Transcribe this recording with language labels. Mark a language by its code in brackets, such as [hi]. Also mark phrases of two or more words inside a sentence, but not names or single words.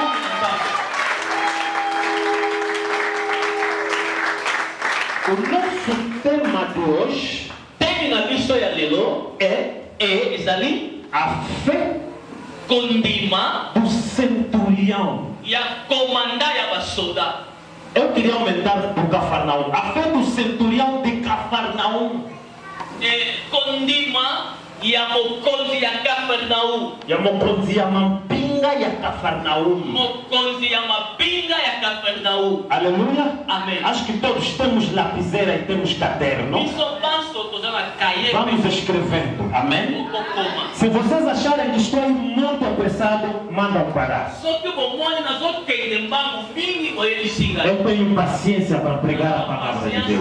[pt] O nosso tema de hoje é a fé do centurião. Eu queria aumentar para o Cafarnaum. A fé do centurião de Cafarnaum. [ln] Ya mokonzi ya Cafarnaum. Ya mokonzi ya mapinga ya Cafarnaum. Mokonzi ya mapinga ya Cafarnaum. [pt] Aleluia. Amém. Acho que todos temos lapiseira e temos caderno. Vamos escrevendo. Amém. Se vocês acharem que estou muito apressado, mandam parar. Eu tenho paciência para pregar a palavra de Deus.